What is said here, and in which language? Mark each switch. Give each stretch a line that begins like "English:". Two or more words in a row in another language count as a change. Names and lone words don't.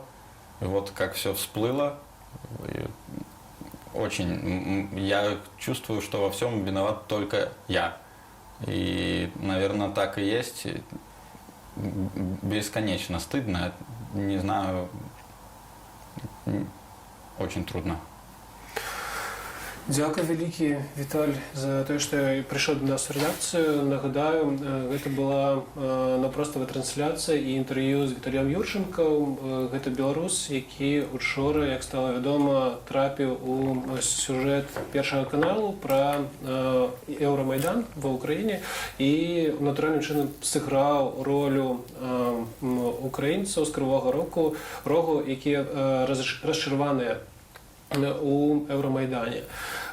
Russian: И вот как все всплыло. Очень. Я чувствую, что во всем виноват только я. И, наверное, так и есть. Бесконечно стыдно. Не знаю. Очень трудно.
Belarusian: Дякую вялікі, Віталь, за тое, што прыйшоў до нас у рэдакцыю. Нагадаю, гэта была напростава трансляцыя і інтэрв'ю з Віталіем Юрчынкам. Гэта беларус, які учора, як стала вядома, трапіў у сюжэт першага каналу пра Еўрамайдан ва ўкраіне і натуральным чынам сыграў ролю украінцаў з Крывога Рогу, якія расчарваныя у Еўрамайдане.